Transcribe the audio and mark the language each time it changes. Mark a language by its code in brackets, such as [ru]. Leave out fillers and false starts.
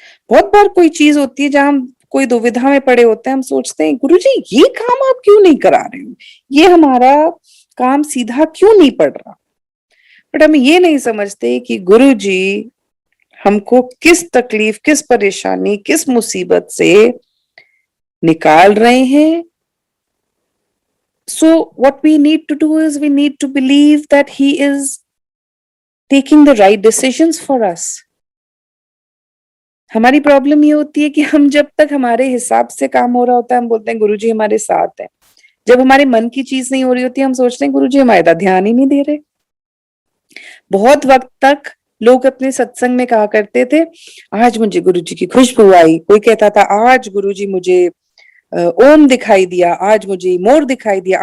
[hi] बहुत बार कोई चीज होती है जहां हम कोई दुविधा में पड़े होते हैं, हम सोचते हैं गुरुजी ये काम आप क्यों नहीं करा रहे हो, ये हमारा काम सीधा क्यों नहीं पड़ रहा। बट हम ये नहीं समझते कि गुरुजी हमको किस तकलीफ, किस परेशानी, किस मुसीबत से निकाल रहे हैं। [en] So what we need to do is we need to believe that he is taking the right decisions for us. [hi] हमारी प्रॉब्लम ये होती है कि हम जब तक हमारे हिसाब से काम हो रहा होता है हम बोलते हैं गुरुजी हमारे साथ है। जब हमारे मन की चीज नहीं हो रही होती हम सोचते हैं गुरुजी हमारा ध्यान ही नहीं दे रहे। बहुत वक्त तक लोग अपने सत्संग में कहा करते थे आज मुझे गुरुजी की खुशबू आई, कोई कहता था आज गुरुजी मुझे ओम दिखाई दिया, आज मुझे मोर दिखाई दिया।